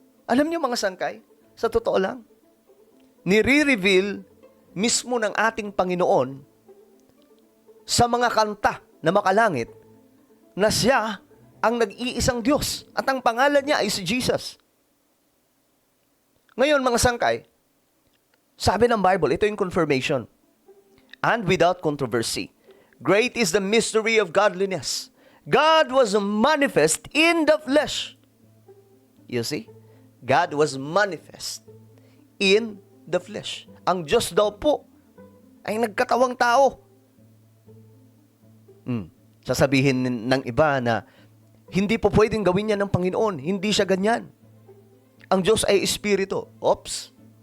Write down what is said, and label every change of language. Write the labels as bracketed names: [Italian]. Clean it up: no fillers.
[Filipino] Alam niyo mga sangkay, sa totoo lang, nire-reveal mismo ng ating Panginoon sa mga kanta na makalangit na siya ang nag-iisang Diyos at ang pangalan niya ay si Jesus. Ngayon mga sangkay, sabi ng Bible, ito yung confirmation. [English] And without controversy, great is the mystery of godliness. God was manifest in the flesh. You see? God was manifest in the flesh. [Filipino] Ang Diyos daw po ay nagkatawang tao. Sasabihin ng iba na hindi po pwedeng gawin yan ng Panginoon. Hindi siya ganyan. Ang Diyos ay Espiritu. Oops.